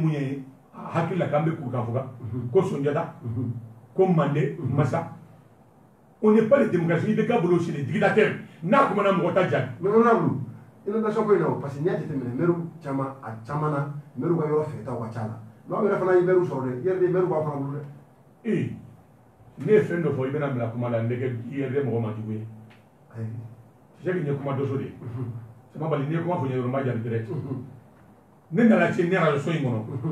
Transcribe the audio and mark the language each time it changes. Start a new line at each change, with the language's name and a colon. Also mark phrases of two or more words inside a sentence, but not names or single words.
Bambara: mun ye a hakili la k'an bɛ kuru kan fɔ ko Sunjata ko Mande Masa
French: on n'est pas les démocraties
Bambara: IBK bolo
French: c'est les dictateurs
Bambara: n'a kumana mɔgɔ ta jaabi
French: mais on
Bambara: a bolo inondation ko in na
French: parce que
Bambara: n'i y'a jateminɛ mɛriw caman a caman na mɛriw ka yɔrɔ fɛtaw ka ca la n'aw yɛrɛ fana ye mɛriw sɔrɔ dɛ yɛrɛ de mɛriw b'a fana bolo dɛ ne ye fɛn dɔ fɔ i bɛna bila kuma la n bɛ kɛ i yɛrɛ mɔgɔ ma jugu ye
French: c'est que
Bambara: n ye kuma dɔ so de Samabali n'i ye kuma fɔ n ye dɔrɔn n b'a jaabi direct ne nana se ne radio so in kɔnɔ